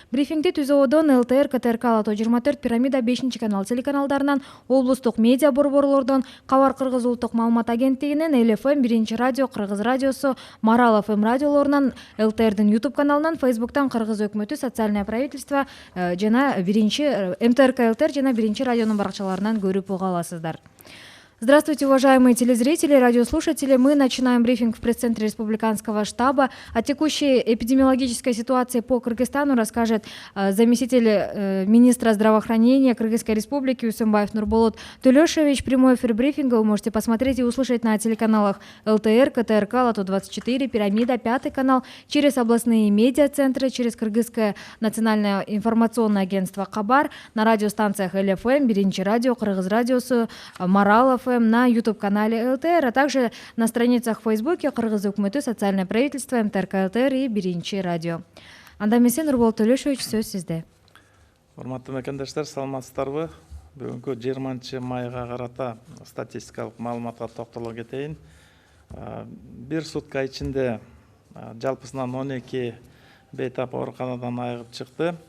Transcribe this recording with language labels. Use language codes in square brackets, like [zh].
[ky] Брифингди ТүЗОодон ЛТР, КТРК, Лото 24, Пирамида 5 канал телеканалдарынан, облустук медиа борборлордон, Кабар Кыргыз улуттук маалымат агенттигинен, ЛФМ, Биринчи радио, Кыргыз радиосу, Марал ФМ радиолорунан, ЛТРдин YouTube каналынан, Фейсбуктан Кыргыз өкмөтү, Социальное правительство жана МТРК ЛТР жана Биринчи радионун баракчаларынан көрүп уга аласыздар. [ru] Здравствуйте, уважаемые телезрители, радиослушатели. Мы начинаем брифинг в пресс-центре Республиканского штаба. О текущей эпидемиологической ситуации по Кыргызстану расскажет заместитель министра здравоохранения Кыргызской республики Үсөнбаев Нурболот Төлөшович. Прямой эфир брифинга вы можете посмотреть и услышать на телеканалах ЛТР, КТРК, Лото 24, Пирамида, 5 канал, через областные медиа-центры, через Кыргызское национальное информационное агентство Кабар, на радиостанциях ЛФМ, Биринчи радио, Кыргыз радиосу, Марал ФМ, на YouTube-канале ЛТР, а также на страницах в Фейсбуке Кыргыз өкмөтү, Социальное правительство, МТРК ЛТР и Биринчи радио. [ky] Анда эмесе Нурболот Төлөшович, сөз сизде. Урматтуу мекендештер, саламатсыздарбы? Бүгүнкү 20 майга карата статистикалык маалыматка токтоло кетейин. Бир сутка ичинде жалпысынан 12 бейтап ооруканадан айыгып чыкты.